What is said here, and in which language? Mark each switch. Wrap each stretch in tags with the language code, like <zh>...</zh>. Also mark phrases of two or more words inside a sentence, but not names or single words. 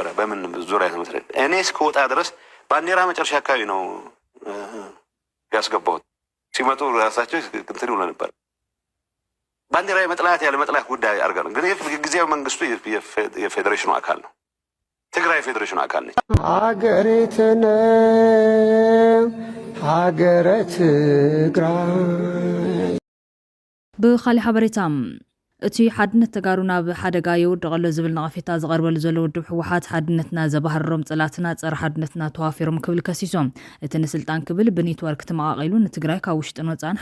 <am>በምን ዙሪያ ተመስረት እኔ እስከወጣ ድረስ ባንዲራ መጨረሻ አካባቢ ነው ያስገባሁት። ሲመጡ ራሳቸው እንትን ይሉ ነበር። ባንዲራ መጥላት ያለ መጥላት ጉዳይ አድርገን ግን ጊዜያዊ መንግስቱ የፌዴሬሽኑ አካል ነው። ትግራይ ፌዴሬሽኑ አካል ነች። ሀገረ ትግራይ</am> <ti>ብኻሊእ ሓበሬታ እቲ ሓድነት ተጋሩ ናብ ሓደጋ የውድቐሎ ዝብል ነቐፌታ ዝቐርበሉ ዘሎ ውድብ ሕወሓት ሓድነትና ዘባህሮም ፀላትና ፀረ ሓድነትና ተዋፊሮም ክብል ከሲሶም እቲ ንስልጣን ክብል ብኔትወርክ ተመቓቒሉ ንትግራይ ካብ ውሽጥን ወፃእን</ti>